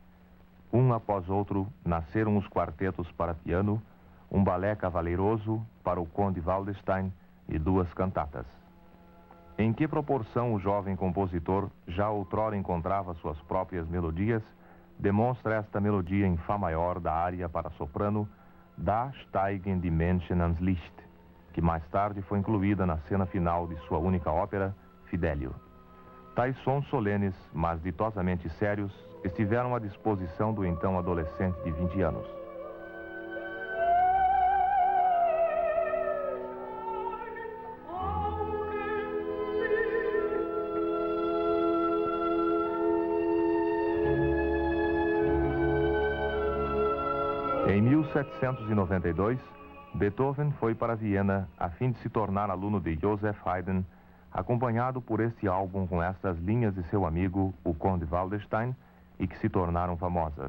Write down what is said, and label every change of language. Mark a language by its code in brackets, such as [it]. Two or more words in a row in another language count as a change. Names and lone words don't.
[pt] Um após outro, nasceram os quartetos para piano, um balé cavaleiroso para o Conde Waldestein e 2 cantatas. Em que proporção o jovem compositor já outrora encontrava suas próprias melodias, demonstra esta melodia em Fá maior da área para soprano Da steigen die Menschen ans Licht, que mais tarde foi incluída na cena final de sua única ópera, Fidelio. Tais sons solenes, mas ditosamente sérios, estiveram à disposição do então adolescente de 20 anos. Em 1792, Beethoven foi para Viena a fim de se tornar aluno de Joseph Haydn, acompanhado por este álbum com estas linhas de seu amigo, o Conde Waldestein, e que se tornaram famosas.